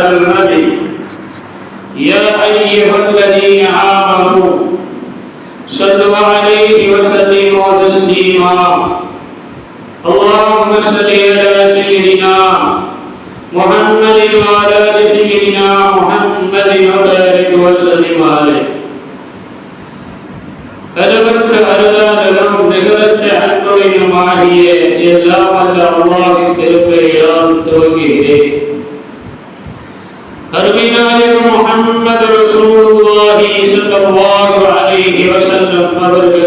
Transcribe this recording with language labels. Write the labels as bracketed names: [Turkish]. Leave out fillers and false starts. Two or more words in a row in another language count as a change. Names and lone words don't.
[Arabic] النبي يا أيها الذين آمنوا صلوا عليه وسلموا تسليما اللهم صل على سيدنا محمد وعلى آل سيدنا محمد وبارك وسلم عليه [Tamil] அளவற்ற அருளாளரும் நிகரற்ற அன்புடையுமாகிய எல்லாம் வல்ல அல்லாஹ்வின் திருப்பெயரால் துவங்குகிறேன். அருமைநாயகம் முஹம்மது [Arabic] رسول الله صلى الله عليه وسلم [Tamil] அவர்கள்